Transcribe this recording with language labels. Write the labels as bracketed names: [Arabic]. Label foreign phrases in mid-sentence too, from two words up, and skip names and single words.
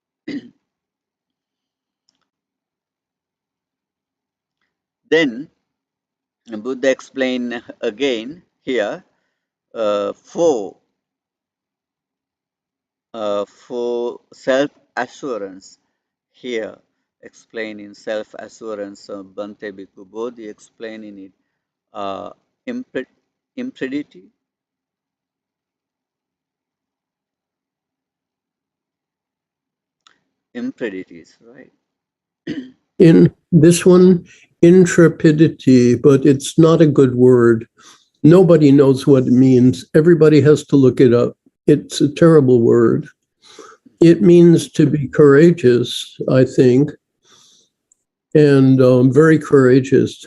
[English] Then Buddha explained again here four for self assurance here. explain in self-assurance, Bhante Bhikkhu Bodhi explain in it impre- impredity. Impredity is right. In this one, intrepidity, but it's not a good word. Nobody knows what it means. Everybody has to look it up. It's a terrible word. It means to be courageous, I think, and very courageous.